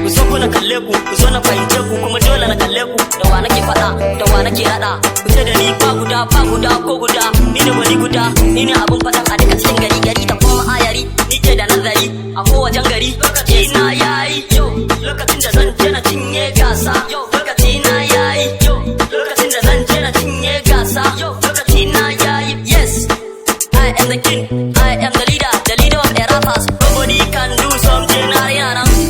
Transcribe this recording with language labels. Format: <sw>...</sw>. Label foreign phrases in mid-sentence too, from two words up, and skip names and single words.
<ha>Ku so ku na kalle ku, ku so na fahimce ku, kuma dole na kalle ku. Da wa nake faɗa, da wa nake raɗa, ku ce da ni ba guda, ba guda, ko guda, ni ne wani guda, ni ne abun faɗan a duka cikin gari, gari da kuma ayari, ni ke da nazari, a kowace gari. Lokaci na yayi, yo, lokacin da zan je na cinye gasa, yo, lokaci na yayi, yo, lokacin da zan je na cinye gasa, yo, lokaci na yayi.</ha> <en>Yes, I am the king, I am the leader, the leader of the rappers. Nobody can do something I am.</en>